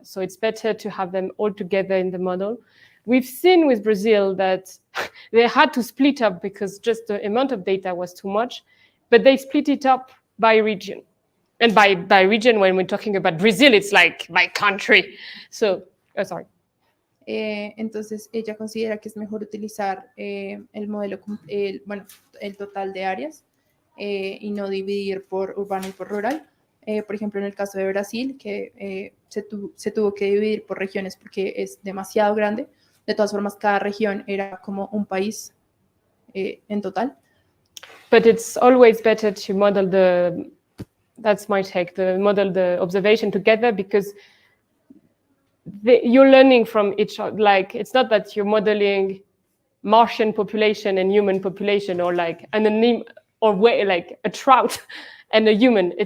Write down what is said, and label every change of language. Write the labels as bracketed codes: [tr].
[en] So it's better to have them all together in the model. We've seen with Brazil that they had to split up because just the amount of data was too much, but they split it up by region. And by region, when we're talking about Brazil, it's like by country. So, sorry. [es] Entonces, ella considera que es mejor utilizar el modelo, el total de áreas y no dividir por urbano y por rural. Por ejemplo, en el caso de Brasil, que se tuvo que dividir por regiones porque es demasiado grande. De todas formas, cada región era como un país en total. [en] But it's always better to model that's my take, model the observation together, because you're learning from each other. Like, it's not that you're modeling Martian population and human population, or like like a trout and a human.